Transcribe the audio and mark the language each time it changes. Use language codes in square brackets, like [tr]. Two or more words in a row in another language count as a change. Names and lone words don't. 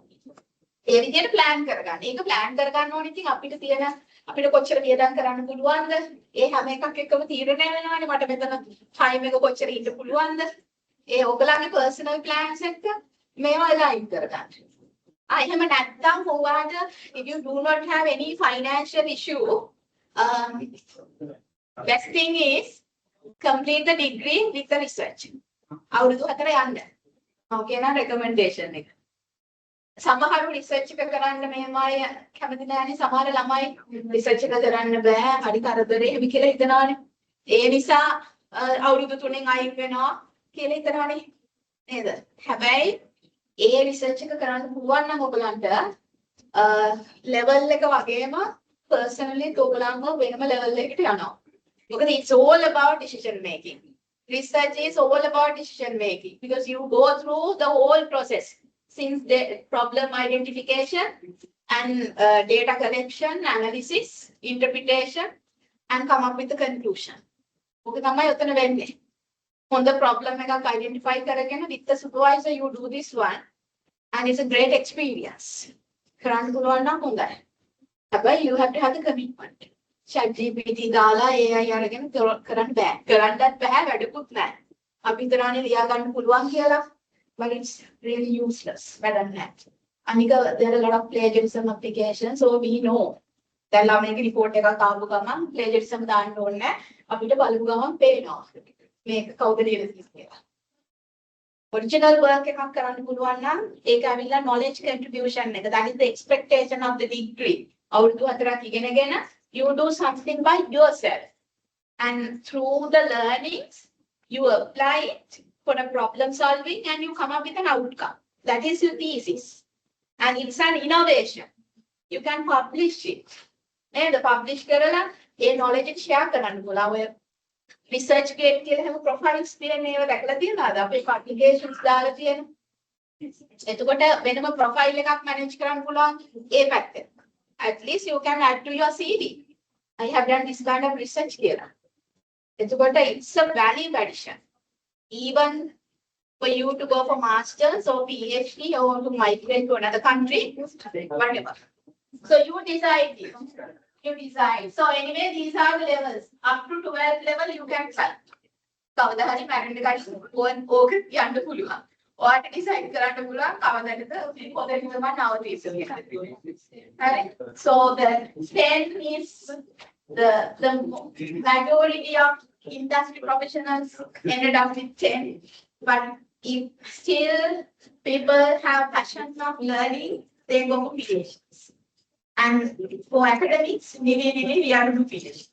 [si] ඒ විදිහට plan කරගන්න. ඒක plan කරගන්න ඕනේ ඉතින් අපිට තියෙන අපිට කොච්චර වියදම් කරන්න පුළුවන්ද? ඒ හැම එකක් එක්කම තීරණය වෙනවානේ. මට මෙතන time එක කොච්චර ඉන්න පුළුවන්ද? ඒ ඔයගලගේ [en] personal plans [si] එක මේවා align කරගන්න. එහෙම නැත්නම් ඔයාට [en] if you do not have any financial issue, best thing is complete the degree with the research. [si] අවුරුදු 4 යන්න. ඕකේ නා recommendation එක. සමහරු රිසර්ච් එක කරන්න මෙහෙම අය කැමති නැහැනේ සමහර ළමයි රිසර්ච් එක කරන්න බෑ හරි කරදරේ එහෙම කියලා හිතනවානේ ඒ නිසා අවුරුදු 3න් අයින් වෙනවා කියලා හිතනවානේ නේද හැබැයි ඒ රිසර්ච් එක කරන්න පුළුවන් නම් ඔයගලන්ට level එක වගේම personally ඔයගලන්ව වෙනම level එකකට යනවා මොකද [en] it's all about decision making research is all about decision making because you go through the whole process since the problem identification and data collection, analysis, interpretation, and come up with the conclusion. Okay, [si] තමයි ඔතන වෙන්නේ. හොඳ problem එකක් identify කරගෙන [en] with the supervisor you do this one and it's a great experience. [si] කරන්න පුළුවන් නම් හොඳයි. හැබැයි [en] you have to have the commitment. [si] ChatGPT දාලා AI අරගෙන කරන්න බෑ. කරන්නත් බෑ වැඩකුත් නැහැ. අපි හිතනවානේ ලියා ගන්න පුළුවන් කියලා. [en] But it's really useless. Better than that. Anika, there are a lot of plagiarism applications, so we know. [si] දැන් ළමයිගේ report එකක් ආපු ගමන් plagiarism දාන්න ඕනේ නැහැ. අපිට බලපු ගමන් පේනවා. මේක කවුද ලියලා කියලා. [en] Original work [si] එකක් කරන්න පුළුවන් නම් ඒක ඇවිල්ලා [en] knowledge contribution [si] එක. [en] That is the expectation of the degree. [si] අවුරුදු 4ක් ඉගෙනගෙන [en] you do something by yourself. And through the learnings, you apply it for a problem solving and you come up with an outcome. That is your thesis. And it's an innovation. You can publish it. And the publish [si] කරලා ඒ knowledge එක share කරන්න පුළුවන්. ඔය research gate කියලා හැම profiles තියෙන ඒවා දැකලා තියෙනවද? අපේ applications දාලා තියෙන. එතකොට වෙනම profile එකක් manage කරන්න පුළුවන් ඒ පැත්තේ. [en] At least you can add to your CV. I have done this kind of research කියලා. එතකොට it's a value addition. Even for you to go for masters or PhD or to migrate to another country, whatever. So you decide this. You decide. So anyway, these are the levels. Up to 12th level, you can try. [si] කවදා හරි මැරෙන්න ගන්න ඕක යන්න පුළුවන්. ඔයාට decide කරන්න පුළුවන් කවදාද පොතේ තමයි නවතින්නේ. [en] Right? So the 10 is the majority of industry professionals ended up with 10, but if still people have passion of learning they go for PhDs. And for academics, we are to PhD.